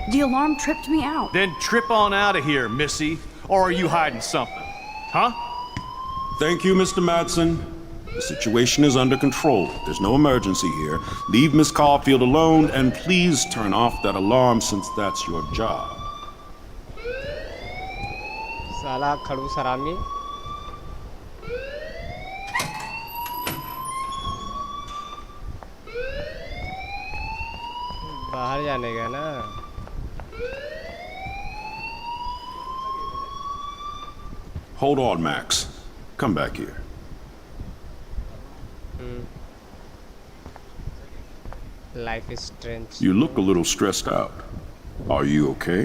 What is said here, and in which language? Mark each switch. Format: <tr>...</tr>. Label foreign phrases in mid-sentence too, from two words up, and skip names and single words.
<en>The alarm tripped me out. Then trip on out of here, Missy. Or are you hiding something? Huh? Thank you, Mr. Madsen. The situation is under control. There's no emergency here. Leave Miss Caulfield alone, and please turn off that alarm since that's your job.</en> <hi>साला खड़ूस हरामी बाहर जाने का ना</hi> <en>Hold on, Max. Come back here. Life is strange. You look a little stressed out. Are you okay?</en>